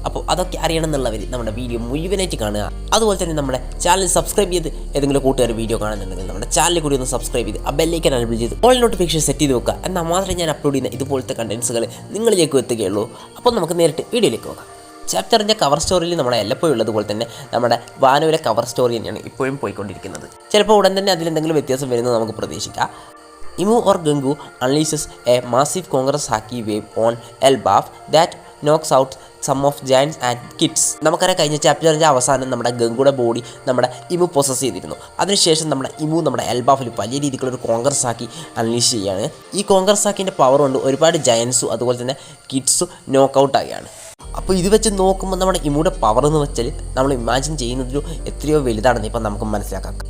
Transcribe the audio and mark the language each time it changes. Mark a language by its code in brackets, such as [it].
[ml] അപ്പോൾ അതൊക്കെ അറിയണം എന്നുള്ളവർ നമ്മുടെ വീഡിയോ മുഴുവനായിട്ട് കാണുക. അതുപോലെ തന്നെ നമ്മുടെ ചാനൽ സബ്സ്ക്രൈബ് ചെയ്ത് ഏതെങ്കിലും കൂട്ടുകാർ വീഡിയോ കാണുന്നുണ്ടെങ്കിൽ നമ്മുടെ ചാനലിൽ കൂടി ഒന്ന് സബ്സ്ക്രൈബ് ചെയ്ത് ആ ബെല്ലൈക്കൻ എനേബിൾ ചെയ്ത് ഓൾ നോട്ടിഫിക്കേഷൻ സെറ്റ് ചെയ്ത് വെക്കുക. എന്നാൽ മാത്രമേ ഞാൻ അപ്ലോഡ് ചെയ്യുന്ന ഇതുപോലത്തെ കണ്ടൻസുകൾ നിങ്ങളിലേക്ക് എത്തുകയുള്ളൂ. അപ്പോൾ നമുക്ക് നേരിട്ട് വീഡിയോയിലേക്ക് പോകാം. ചാപ്റ്ററിൻ്റെ കവർ സ്റ്റോറിയിൽ നമ്മളെ എല്ലപ്പോഴും ഉള്ളതുപോലെ തന്നെ നമ്മുടെ വാനോയിലെ കവർ സ്റ്റോറി തന്നെയാണ് ഇപ്പോഴും പോയിക്കൊണ്ടിരിക്കുന്നത്. ചിലപ്പോൾ ഉടൻ തന്നെ അതിലെന്തെങ്കിലും വ്യത്യാസം വരുന്നത് നമുക്ക് പ്രതീക്ഷിക്കാം. [en] Imu or Gangu unleashes a massive Congress Haki wave on Elbaf that knocks out some of giants and kids. [ml] നമുക്കറിയാം, കഴിഞ്ഞ ചാപ്റ്ററിൻ്റെ അവസാനം നമ്മുടെ ഗംഗുയുടെ ബോഡി നമ്മുടെ ഇമു പൊസസ് ചെയ്തിരുന്നു. അതിനുശേഷം നമ്മുടെ ഇമു നമ്മുടെ എൽബാഫിൽ വലിയ രീതിക്കുള്ളൊരു കോൺഗ്രസ് ആക്കി അൺലീഷ് ചെയ്യുകയാണ്. ഈ കോൺഗ്രസ് ആക്കിൻ്റെ പവർ കൊണ്ട് ഒരുപാട് ജയൻസും അതുപോലെ തന്നെ കിഡ്സും നോക്കൗട്ട് ആവുകയാണ്. അപ്പോൾ ഇത് വെച്ച് നോക്കുമ്പോൾ നമ്മുടെ ഇമുയുടെ പവർ എന്ന് വെച്ചാൽ നമ്മൾ ഇമാജിൻ ചെയ്യുന്നതിലും എത്രയോ വലുതാണെന്ന് ഇപ്പം നമുക്ക് മനസ്സിലാക്കാം.